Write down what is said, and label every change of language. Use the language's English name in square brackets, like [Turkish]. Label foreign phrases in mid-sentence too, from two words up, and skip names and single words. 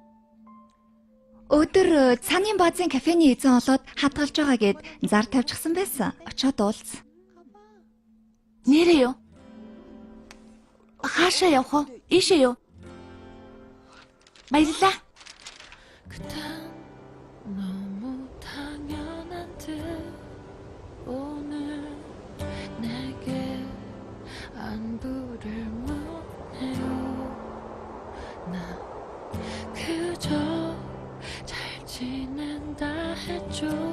[Mongolian] Өдөр цааны баазын кафений эзэн олоод хадгалж байгаа гэд зар тавьчихсан байсан. Очоод уулз. Нэрээ юу? Хаашаа явах вэ? Ийшээ юу? Баярлалаа. [Korean] 너무 당연한 듯 오늘 내게 안부를 묻네요 나 그저 잘 지낸다 했죠